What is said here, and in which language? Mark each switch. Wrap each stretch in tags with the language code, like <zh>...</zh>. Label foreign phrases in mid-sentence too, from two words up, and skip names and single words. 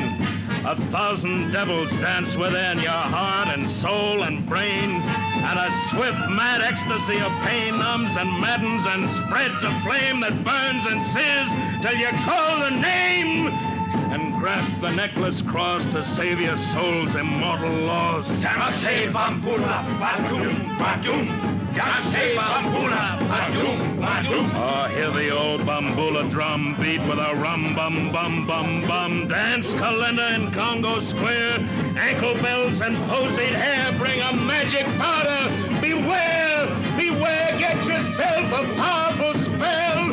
<en>1,000 devils dance within your heart and soul and brain, and a swift mad ecstasy of pain numbs and maddens and spreads a flame that burns and sears till you call the name and grasp the necklace cross to save your soul's immortal loss.</en> <lou>Danse bambula badum badum. Danse bambula badum badum.</lou> <en>Oh, hear the old bambula drum beat with a rum bum bum bum bum. Dance calendar in Congo Square. Ankle bells and posied hair bring a magic powder. Beware, beware, get yourself a powerful spell.</en>